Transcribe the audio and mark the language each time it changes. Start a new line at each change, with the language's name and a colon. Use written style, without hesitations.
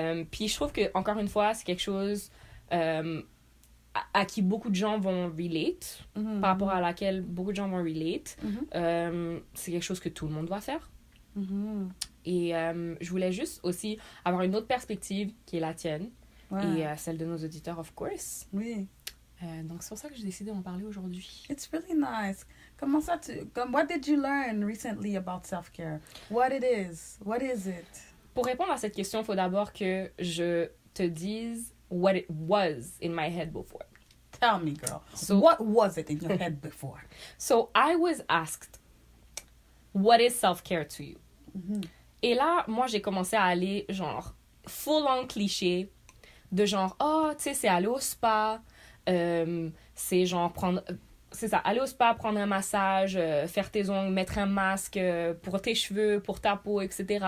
French: Puis je trouve que encore une fois, c'est quelque chose à qui beaucoup de gens vont relate, par rapport à laquelle beaucoup de gens vont relate. C'est quelque chose que tout le monde doit faire. Et je voulais juste aussi avoir une autre perspective qui est la tienne et celle de nos auditeurs,
English: of course.
French: Oui. Donc c'est pour ça que j'ai décidé d'en parler aujourd'hui.
English: It's really nice. Comment ça, what did you learn recently about self-care? What it is? What is it?
French: Pour répondre à cette question, il faut d'abord que je te dise
English: what it was in my head before. Tell me, girl. So, what was it in your head before? So I was asked, what is self-care to you?
French: Et là, moi, j'ai commencé à aller, genre, full-on cliché, de genre, oh, tu sais, c'est aller au spa, c'est genre prendre... C'est ça, aller au spa, prendre un massage, faire tes ongles, mettre un masque pour tes cheveux, pour ta peau, etc.